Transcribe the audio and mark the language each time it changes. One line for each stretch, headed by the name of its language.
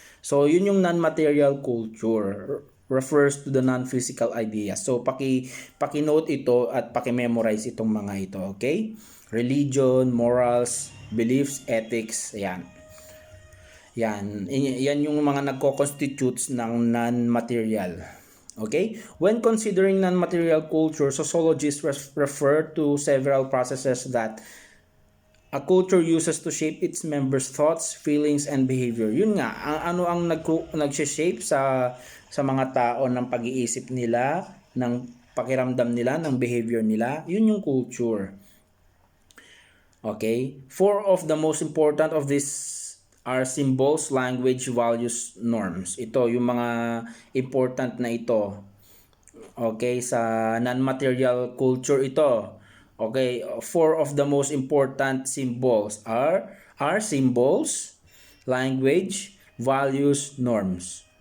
English: So,
Filipino: yun yung
English: non-material culture. Refers to the non-physical ideas.
Filipino: So, paki-note ito at paki-memorize itong mga ito. Okay?
English: Religion, morals, beliefs, ethics. Yan.
Filipino: Yan yung mga nagko-constitutes ng non-material. Okay?
English: When considering non-material culture, sociologists refer to several processes that a culture uses to shape its members' thoughts, feelings, and behavior.
Filipino: Yun nga, ano ang nag-shape sa mga tao ng pag-iisip nila, ng pakiramdam nila, ng behavior nila. Yun yung culture. Okay?
English: Four of the most important of these are symbols, language, values, norms.
Filipino: Ito, yung mga important na ito. Okay, sa non-material culture ito.
English: Okay, four of the most important symbols are symbols, language, values, norms.